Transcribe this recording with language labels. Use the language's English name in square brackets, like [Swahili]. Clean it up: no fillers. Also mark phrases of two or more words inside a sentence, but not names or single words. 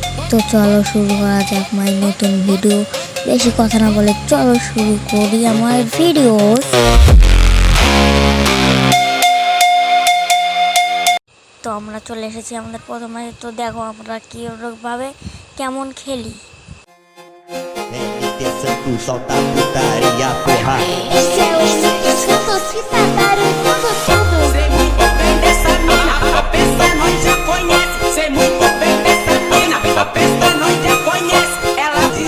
[Bangla] তো চলো শুরু করা যাক মাই নতুন ভিডিও। বেশি কথা না বলে চলো শুরু করি আমার ভিডিও। তো আমরা চলে এসেছি আমাদের প্রথম ম্যাচে। তো দেখো আমরা কিভাবে কেমন খেলি। [Portuguese] Santo solta putaria, porra. Esse é o MT Santos que tá barulhando tudo. Sei muito bem dessa mina, a peça nós já conhece. Sei muito bem dessa mina, a peça nós já conhece. Ela